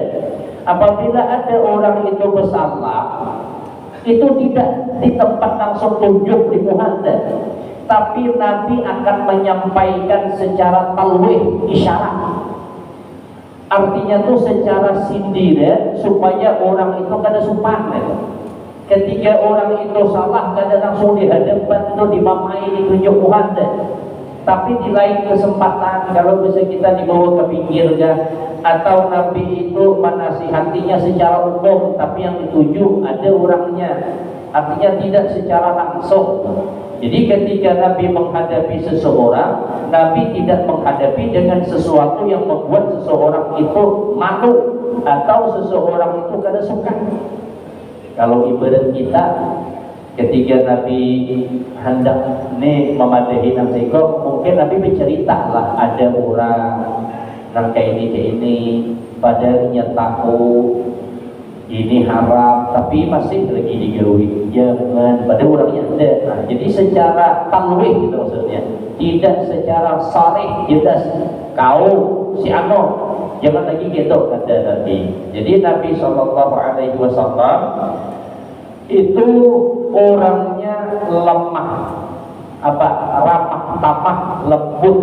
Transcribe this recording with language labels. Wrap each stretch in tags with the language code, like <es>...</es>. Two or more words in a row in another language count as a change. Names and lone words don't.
<id>Apabila ada orang itu bersalah, itu tidak di tempat langsung tunjuk di muhadza, tapi Nabi akan menyampaikan secara talwih, isyarat. Artinya tuh secara sindir supaya orang itu kada sumpah. Ketika orang itu salah, kada langsung dihadapan itu dimamai ditunjuk muhadza. Tapi di lain kesempatan, kalau bisa kita dibawa ke pinggir atau Nabi itu menasihatinya secara umum, tapi yang dituju ada orangnya, artinya tidak secara langsung. Jadi ketika Nabi menghadapi seseorang, Nabi tidak menghadapi dengan sesuatu yang membuat seseorang itu malu atau seseorang itu kada suka. Kalau ibarat kita, ketika Nabi hendak memadahi nang seko, mungkin Nabi bercerita lah ada orang nang kayak ini, padahal dia tahu ini haram, tapi masih lagi digawi. Jangan, pada orangnya ada. Nah, jadi secara talwih gitu maksudnya, tidak secara sarih jelas. Kau si ano, jangan lagi gitu kata Nabi. Jadi Nabi SAW itu orangnya lemah, ramah tamah, lembut.</id>